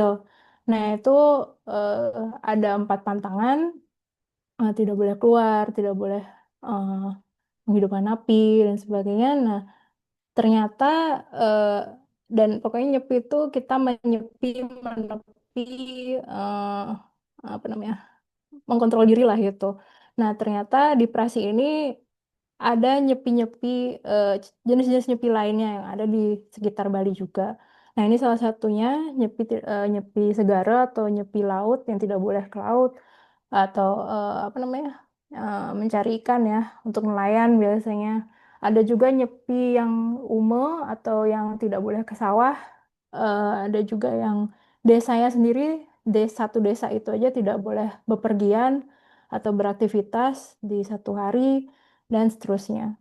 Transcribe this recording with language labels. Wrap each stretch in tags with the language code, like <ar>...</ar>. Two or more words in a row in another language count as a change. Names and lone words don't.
<id>Nah itu ada 4 pantangan, tidak boleh keluar, tidak boleh eh, menghidupkan api dan sebagainya. Nah ternyata eh, dan pokoknya nyepi itu kita menyepi, menepi, eh, apa namanya, mengkontrol diri lah gitu. Nah ternyata di Prasi ini ada nyepi-nyepi jenis-jenis nyepi lainnya yang ada di sekitar Bali juga. Nah ini salah satunya nyepi segara atau nyepi laut yang tidak boleh ke laut, atau apa namanya mencari ikan ya untuk nelayan biasanya. Ada juga nyepi yang ume atau yang tidak boleh ke sawah. Ada juga yang desanya sendiri, satu desa itu aja tidak boleh bepergian atau beraktivitas di satu hari dan seterusnya.</id>